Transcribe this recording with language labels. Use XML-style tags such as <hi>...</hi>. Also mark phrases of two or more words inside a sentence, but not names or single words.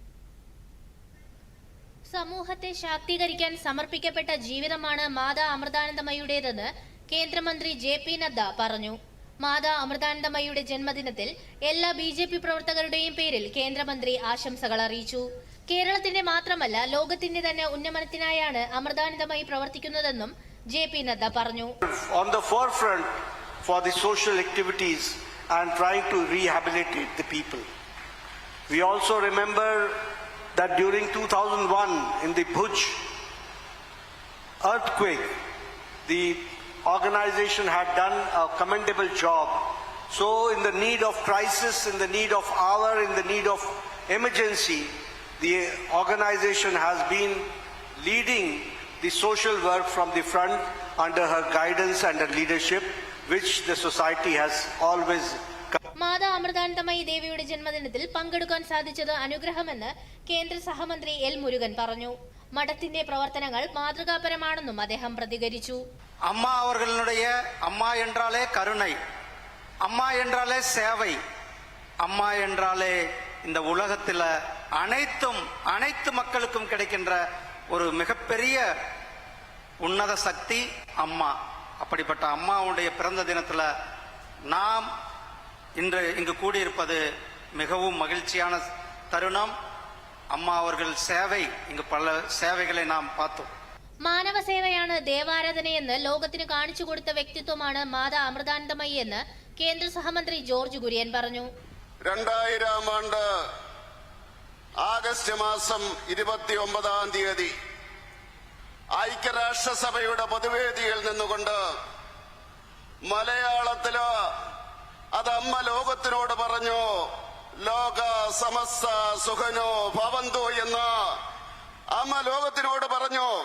<ml>സമൂഹത്തെ ശാക്തീകരിക്കാൻ സമർപ്പിക്കപ്പെട്ട ജീവിതമാണ് മാതാ അമൃതാനന്ദമയിയുടേതെന്ന് കേന്ദ്രമന്ത്രി ജെ.പി. നദ്ദ പറഞ്ഞു. മാതാ അമൃതാനന്ദമയിയുടെ ജന്മദിനത്തിൽ എല്ലാ ബി.ജെ.പി. പ്രവർത്തകരുടെയും പേരിൽ കേന്ദ്രമന്ത്രി ആശംസകൾ അറിയിച്ചു. കേരളത്തിന്റെ മാത്രമല്ല ലോകത്തിന്റെ തന്നെ ഉന്നമനത്തിനായാണ് അമൃതാനന്ദമയി പ്രവർത്തിക്കുന്നതെന്നും ജെ.പി. നദ്ദ പറഞ്ഞു.</ml> <en>On the forefront for the social activities and trying to rehabilitate the people. We also remember that during 2001 in the Bhuj earthquake, the organization had done a commendable job. So in the need of crisis, in the need of hour, in the need of emergency, the organization has been leading the social work from the front under her guidance and her leadership, which the society has always.</en> <ml>മാതാ അമൃതാനന്ദമയി ദേവിയുടെ ജന്മദിനത്തിൽ പങ്കെടുക്കാൻ സാധിച്ചത് അനുഗ്രഹമെന്ന് കേന്ദ്ര സഹമന്ത്രി എൽ. മുരുകൻ പറഞ്ഞു. മഠത്തിന്റെ പ്രവർത്തനങ്ങൾ മാതൃകാപരമാണെന്നും അദ്ദേഹം പ്രതികരിച്ചു.</ml> <ta>അമ്മ അവர்களுடைய அம்மா என்றாலே கருணை, அம்மா என்றாலே சேவை, அம்மா என்றாலே இந்த உலகத்தில் அனைத்து மக்களுக்கும் கிடைக்கின்ற ஒரு மிகப்பெரிய உன்னத சக்தி அம்மா. அப்படிப்பட்ட அம்மாவுடைய பிறந்த தினத்தில் நாம் இன்று இங்கு கூடியிருப்பது மிகவும் மகிழ்ச்சியான தருணம். அம்மா அவர்கள் சேவை, இங்கு பல சேவைகளை நாம் பார்த்தோம்.</ta> <ml>മാനവ സേവയാണ് ദേവാരാധനയെന്ന് ലോകത്തിന് കാണിച്ചു കൊടുത്ത വ്യക്തിത്വമാണ് മാതാ അമൃതാനന്ദമയി എന്ന് കേന്ദ്ര സഹമന്ത്രി ജോർജ് കുര്യൻ പറഞ്ഞു. 2000 ആണ്ട് ആഗസ്റ്റ് മാസം 29-ാം തീയതി ഐക്യരാഷ്ട്രസഭയുടെ പൊതുവേദിയിൽ നിന്നുകൊണ്ട് മലയാളത്തില് അത് അമ്മ ലോകത്തിനോട് പറഞ്ഞു,</ml> <sa>लोक समस्त सुखिनो भवन्तु</sa> <ml>എന്ന് അമ്മ ലോകത്തിനോട് പറഞ്ഞു.</ml>